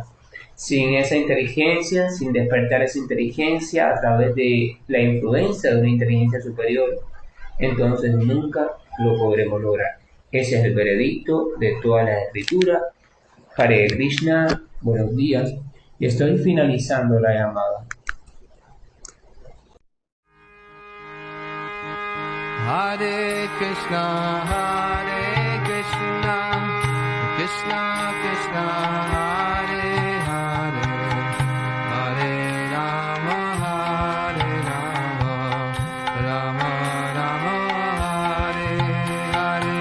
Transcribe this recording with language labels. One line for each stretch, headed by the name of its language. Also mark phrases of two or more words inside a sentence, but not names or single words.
Spanish: Sin esa inteligencia, sin despertar esa inteligencia a través de la influencia de una inteligencia superior, entonces nunca lo podremos lograr. Ese es el veredicto de toda la escritura.
Sanskrit: Hare Krishna,
Spanish: buenos días, y estoy finalizando la llamada.
Sanskrit: Hare Krishna, Krishna Krishna, Hare Hare, Hare Rama, Rama Rama, Hare Hare.